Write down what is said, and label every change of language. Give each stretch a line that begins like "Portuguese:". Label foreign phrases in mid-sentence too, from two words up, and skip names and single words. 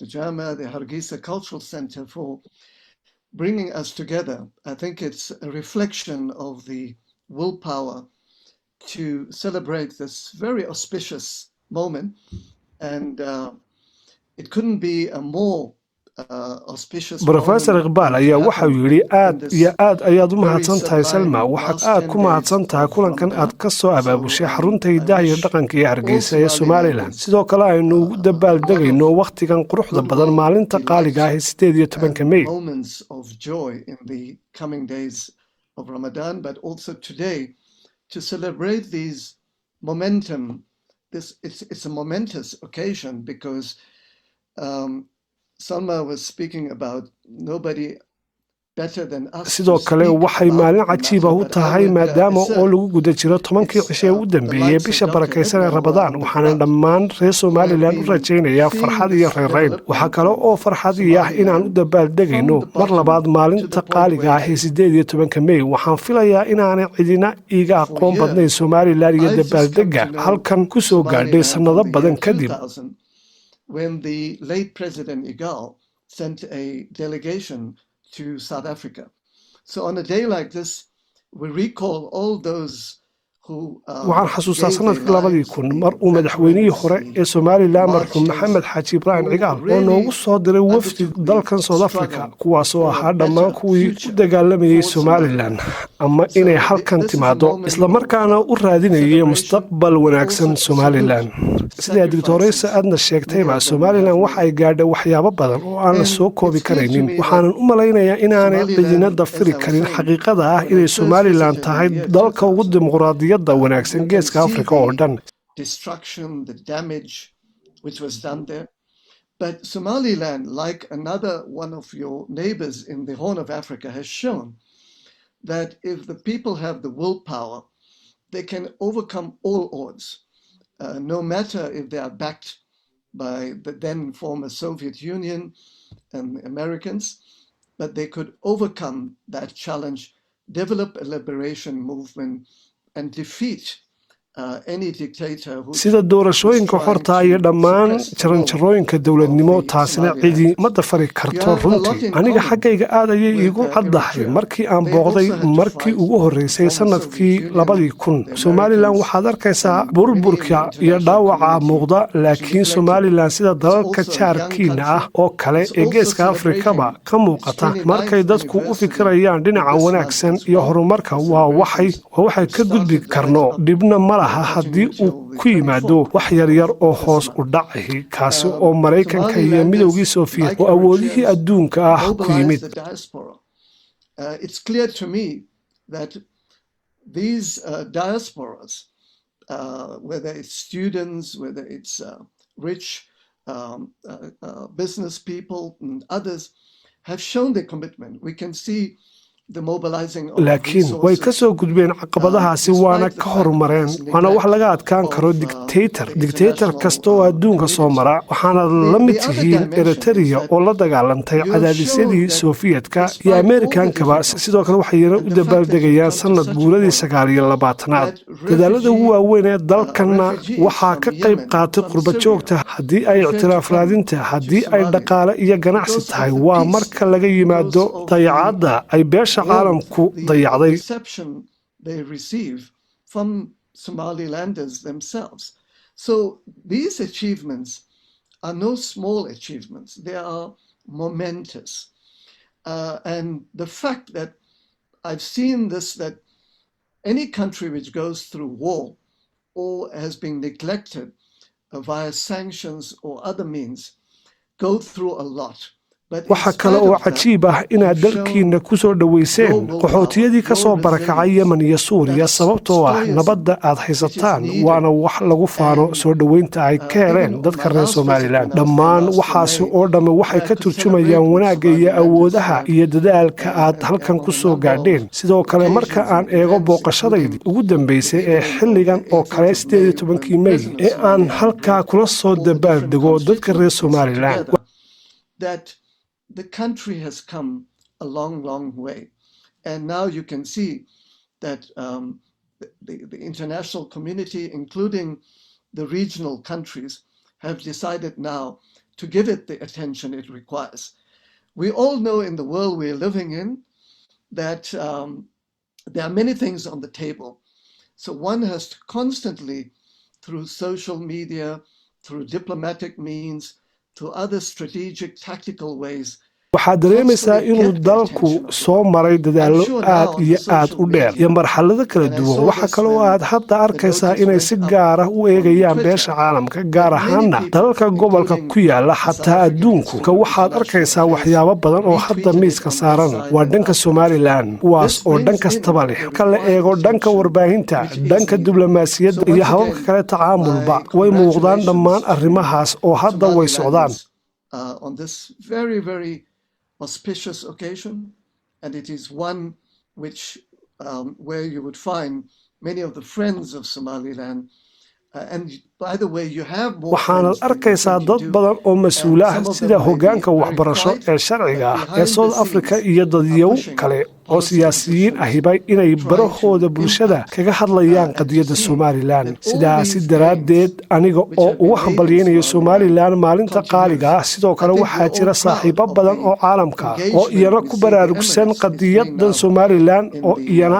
English: Jama, the Hargeisa Cultural Center, for bringing us together. I think it's a reflection of the willpower to celebrate this very auspicious moment, and it couldn't be a more auspicious
Somali: Professor IQBAL ayaa waxa uu yiri aad iyo aad ayaad u mahadsantahay Salma, waxaad aad ku mahadsantahay kulankan aad ka soo abaabushay xarunta hidaha iyo dhaqanka ee Hargeysa ee Somaliland. Sidoo kale aynu ugu dabaaldegayno waqtigan quruxda badan maalinta qaaliga ah ee 18 May.
English: Moments of joy in the coming days of Ramadan, but also today to celebrate these momentum. It's a momentous occasion because Salma was speaking about nobody better than us.
Somali: sidoo kale waxay maalin cajiiba u tahay maadaama oo lagu guda jiro 10kii cishe u dambeeyay bisha barakeysan ee Ramadaan, waxaan dhammaan reer Somaliland u rajaynayaa farxad iyo reerayn. waxa kale oo farxad ah inaan u dabaaldegayno mar labaad maalinta qaaliga ah ee 18 May. waxaan filayaa inaanay cidina iiga aqoon badnayn Somaliland iyo dabaaldega halkan ku soo gaadhay sanado badan kadib.
English: When the late President IQBAL sent a delegation to South Africa. So on a day like this, we recall all those who
Somali: waxaan xasuustaa sanadkii 2000 mar uu madaxweynihii hore ee Somaliland marxuum Maxamed Xaaji Ibrahim Cigaal oo noogu soo diray wafdi dalkan South Africa, kuwaas oo ahaa dhammaan kuwii u dagaalamayay Somaliland ama inay halkan timaado isla markaana u raadinayay mustaqbal wanaagsan Somaliland. sida Dr. Adna sheegtayba, Somaliland waxa ay gaadhay waxyaabo badan oo aan la soo koobi karaynin. waxaan u malaynayaa inaanay cidina dafiri karin xaqiiqada ah inay Somaliland tahay dalka ugu dimuqradiyada wanaagsan geeska Afrika oo dhan.
English: Destruction, the damage which was done there. But Somaliland, like another one of your neighbors in the Horn of Africa, has shown that if the people have the willpower, they can overcome all odds. No matter if they are backed by the then former Soviet Union and the Americans, but they could overcome that challenge, develop a liberation movement, and defeat any dictator who
Somali: sida doorashooyinka xorta iyo dhammaan jaranjarooyinka dawladnimo, taasina cidi ma dafari karto runtii. aniga xaggayga aad ayay iigu caddahay markii aan booqday markii ugu horeysay sanadkii 2000. Somaliland waxaad arkaysaa burburka iyo dhaawaca muuqda, laakiin Somaliland sida dalalka jaarkiina ah oo kale ee geeska Afrikaba ka muuqata markay dadku u fikirayaan dhinaca wanaagsan iyo horumarka waa waxay ka gudbi karno. dhibna ma haddii uu ku yimaado wax yar yar oo hoos u dhacay kaasi oo Mareykanka iyo midowgii Soviet oo awoodihii adduunka ah ku yimid.
English: It's clear to me that these diasporas, whether it's students, whether it's rich business people and others, have shown their commitment. We can see
Somali: laakiin way ka soo gudbeen caqabadahaasi waana ka horumareen. waana wax laga adkaan karo dictator kasta oo adduunka soo mara. waxaana la mid yihiin Eritrea oo la dagaalantay cadaadisyadii Sofiyeetka iyo Ameerikankaba. sidoo kale waxayna u dabaaldegayaan sanad guuradii 29aad. dadaalada ugu waaweyn ee dalkana waxaa ka qayb qaatay qurba joogta. haddii ay ictiraaf raadinta, haddii ay dhaqaale iyo ganacsi tahay, waa marka laga yimaado dayacaadda ay beesha caalamku dayacday.
English: They receive from Somalilanders themselves. So these achievements are no small achievements. They are momentous. And the fact that I've seen this, that any country which goes through war or has been neglected via sanctions or other means go through a lot.
Somali: waxaa kale oo cajiib ah inaad dalkiinna ku soo dhowayseen qaxootiyadii ka soo barakacay yemen iyo suuriya sababtoo ah nabadda aad haysataan waana wax lagu faano soo dhowaynta ay ka heleen dadka reer somalilan dhammaan waxaasi oo dhamme waxay ka turjumayaan wanaagga iyo awoodaha iyo dadaalka aad halkan ku soo gaadheen sidoo kale marka aan eego booqashadaydii ugu dambaysay ee xilligan oo kale 18 May ee aan halkaa kula soo dabaaldego dadka reer somalilan
English: the country has come a long, long way. And now you can see that the international community, including the regional countries, have decided now to give it the attention it requires. We all know in the world we're living in that there are many things on the table. So one has to constantly, through social media, through diplomatic means, through other strategic, tactical ways.
Somali: waxaad dareemaysaa inuu dalku soo maray dadaallo aad iyo aad u dheer iyo marxalado kala duwan waxa kale oo aad hadda arkaysaa inay si gaar ah u eegayaan beesha caalamka gaar ahaanna dalalka gobolka ku yaala xataa adduunku ka waxaad arkaysaa waxyaabo badan oo hadda miiska saaran waa dhanka somalilan kuwaas oo dhan kastaba leh marka la eego dhanka warbaahinta dhanka diblomaasiyadda iyo hababka kale tacaamulba way muuqdaan dhammaan arrimahaas oo hadda way socdaan
English: auspicious occasion, and it is one which where you would find many of the friends of Somaliland. And by the way, you have more
Somali: waxaana arkaysaa dad badan oo mas'uul ah sida hoggaanka waxbarasho ee sharciga ah ee South Africa iyo dadyow kale oo siyaasiyiin ahibay inay barahooda bulshada kaga hadlayaan qadiyadda Somaliland sidaasi daraaddeed aniga oo ugu hambalyeynaya Somaliland maalinta qaaliga ah sidoo kale waxaa jira saaxiibo badan oo caalamka oo iyana ku baraarugsan qadiyaddan Somaliland oo iyana